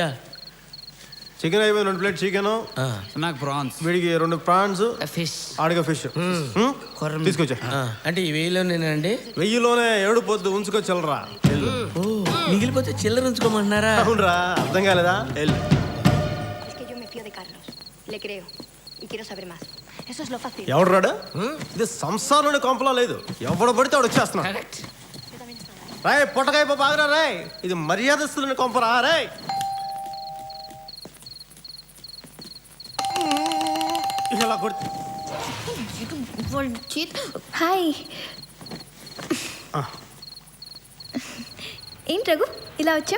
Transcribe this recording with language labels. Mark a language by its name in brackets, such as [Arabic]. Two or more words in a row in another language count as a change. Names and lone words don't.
[Telugu] చికెన్ అయిపోయింది. 2 [English] plate chicken, [Telugu] నాకు ప్రాన్స్, వీడికి 2 ప్రాన్స్, ఫిష్, ఆడిగా ఫిష్ తీసుకొచ్చా. అంటే ఈ 1000లోనేనండి? 1000లోనే 7 పొద్దు ఉంచుకొచ్చలరా. ఓ, మిగిలిపోతే చిల్లర ఉంచుకోమంటున్నారా? అవునరా, అర్థం కాలేదా? వెళ్ళు. [Spanish] Le creo. Y quiero saber más. Eso es lo fácil. [Telugu] ఎవడు రాడు? ఇది సంసారంలోనే కొంపలా లేదు. ఎవడు పడితే వాడు వచ్చేస్తున్నాడు. రాయ్ పొట్టకాయ బాగా రాయ్. ఇది మర్యాదస్తున్న కొంపరా రాయ్. ఇలా కొడుతు. హాయ్. ఏంటి రఘు ఇలా వచ్చా?